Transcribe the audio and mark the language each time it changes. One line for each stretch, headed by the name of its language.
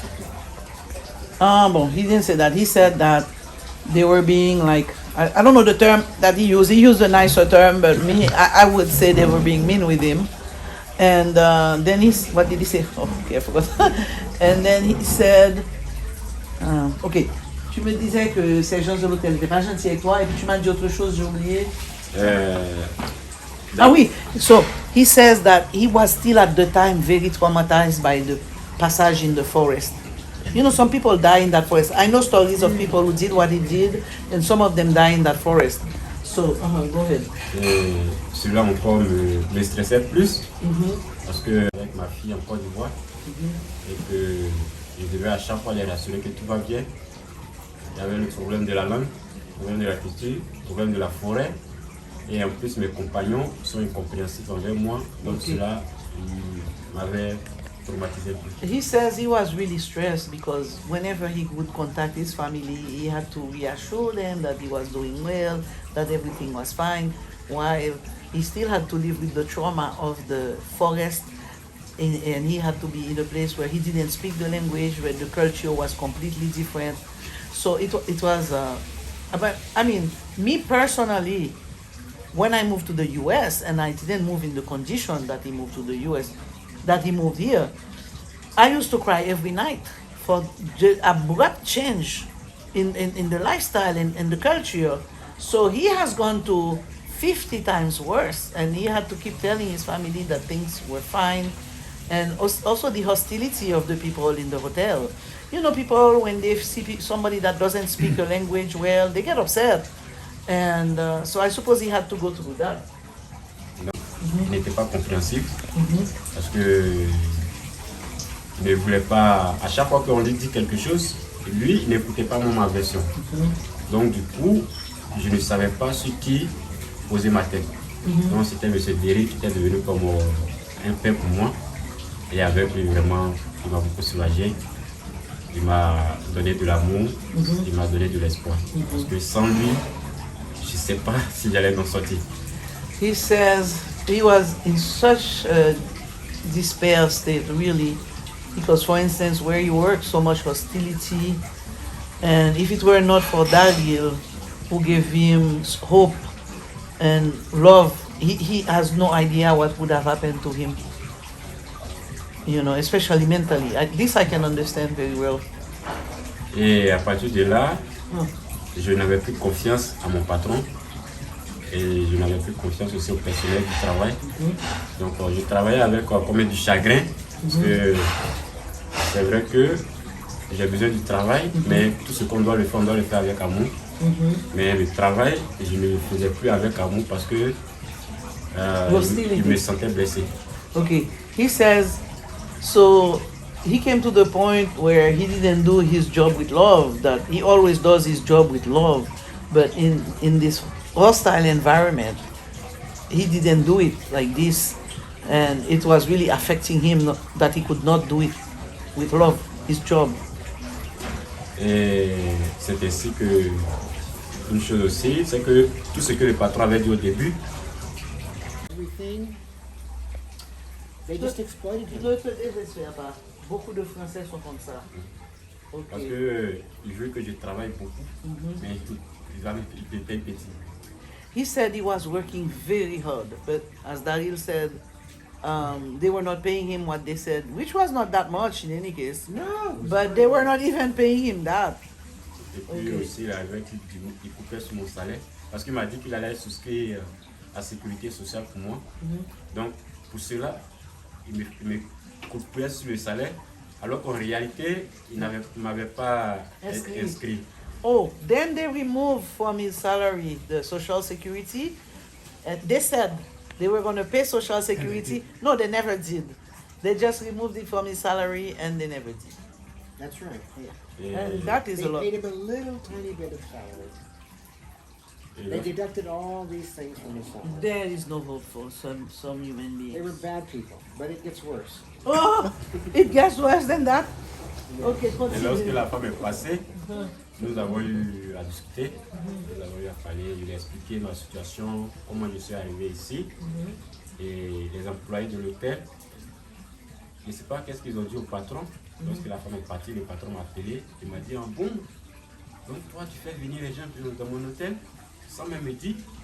English: He didn't say that. He said that they were being like, I don't know the term that he used. He used a nicer term, but I would say they were being mean with him. And then what did he say? Oh, okay, I forgot. And then he said, okay,
French: Tu me disais que ces gens de l'hôtel n'étaient pas gentils avec toi et puis tu m'as dit autre chose, j'ai oublié. Ah oui,
English: so he says that he was still at the time very traumatized by the passage in the forest. You know, some people die in that forest. I know stories of people who did what he did and some of them die in that forest. So, go ahead.
French: Et celui-là encore me stressait plus parce que avec ma fille en Côte d'Ivoire et que je devais à chaque fois les rassurer que tout va bien. Il y avait le problème de la langue, le problème de la culture, le problème de la forêt. Et en plus, mes compagnons sont incompréhensifs envers moi. Donc cela m'avait traumatisé plus.
English: He says he was really stressed because whenever he would contact his family, he had to reassure them that he was doing well, that everything was fine, while he still had to live with the trauma of the forest. And he had to be in a place where he didn't speak the language, where the culture was completely different. So it was, but I mean, me personally, when I moved to the US and I didn't move in the condition that he moved to the US, that he moved here, I used to cry every night for the abrupt change in the lifestyle and the culture. So he has gone to 50 times worse, and he had to keep telling his family that things were fine. And also the hostility of the people in the hotel. You know, people, when they see somebody that doesn't speak a language well, they get upset. And so I suppose he had to go through that.
French: Il n'était pas compréhensif parce que il ne voulait pas, à chaque fois qu'on lui dit quelque chose, lui, il n'écoutait pas ma version. Donc du coup, je ne savais pas sur qui poser ma tête. Donc c'était M. Derry qui était devenu comme un père pour moi. Et avec lui, vraiment, il m'a beaucoup soulagé. Il m'a donné de l'amour, il m'a donné de l'espoir. Parce que sans lui, je ne sais pas si j'allais m'en sortir.
English: He says he was in such a despair state, really, because, for instance, where he worked, so much hostility, and if it were not for Darien, who gave him hope and love, he has no idea what would have happened to him. You know, especially mentally. This I can understand very well.
French: Et à partir de là, je n'avais plus confiance à mon patron. Et je n'avais plus confiance aussi au personnel du travail. Donc je travaillais avec comme du chagrin, parce que c'est vrai que j'ai besoin du travail, mais tout ce qu'on doit le faire, on doit le faire avec amour. Mais le travail, je ne le faisais plus avec amour parce que je me sentais blessé.
English: Okay, he says, so he came to the point where he didn't do his job with love, that he always does his job with love, but in this hostile environment, he didn't do it like this, and it was really affecting him that he could not do it with love, his job.
French: Et c'est ainsi que, une chose aussi, c'est que tout ce que le patron avait dit au début,
English: Everything, they just exploited him.
French: Beaucoup de Français sont comme ça. parce qu'il veut que je travaille beaucoup, mais il paye petit.
English: He said he was working very hard, but as Daryl said, they were not paying him what they said, which was not that much in any case. No. But they were not even paying him that.
French: Et puis aussi, il arrivait qu'il coupait sur mon salaire, parce qu'il m'a dit qu'il allait souscrire à la sécurité sociale pour moi. Donc, pour cela, il me coupait sur le salaire, alors qu'en réalité, il ne m'avait pas inscrit.
English: Oh, then they removed from his salary the social security. And they said they were going to pay social security. No, they never did. They just removed it from his salary and they never did. That's right. Yeah. And that is They a lot. paid him a little tiny bit of salary. They deducted all these things from his salary. There is no hope for some human They were beings. bad people, but it gets worse. Oh, it gets worse than that. Okay,
French: Et lorsque
English: continue.
French: la femme est passée, nous avons eu à discuter, nous avons eu à parler, il a expliqué ma situation, comment je suis arrivé ici, et les employés de l'hôtel. Je ne sais pas qu'est-ce qu'ils ont dit au patron. Lorsque la femme est partie, le patron m'a appelé, il m'a dit, ah bon, donc toi tu fais venir les gens dans mon hôtel, sans même me dire.